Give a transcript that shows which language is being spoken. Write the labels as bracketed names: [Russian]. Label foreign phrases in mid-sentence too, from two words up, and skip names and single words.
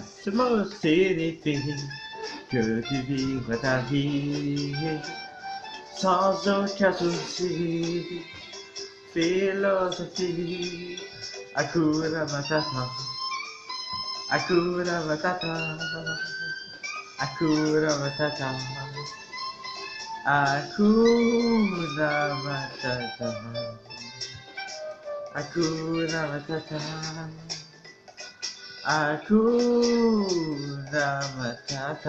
[French] Ce mot signifie que tu vivras ta vie sans aucun souci. Philosophie, [Swahili] Hakuna Matata, Hakuna Matata, Hakuna Matata, Hakuna Matata. Hakuna Matata. Hakuna Matata.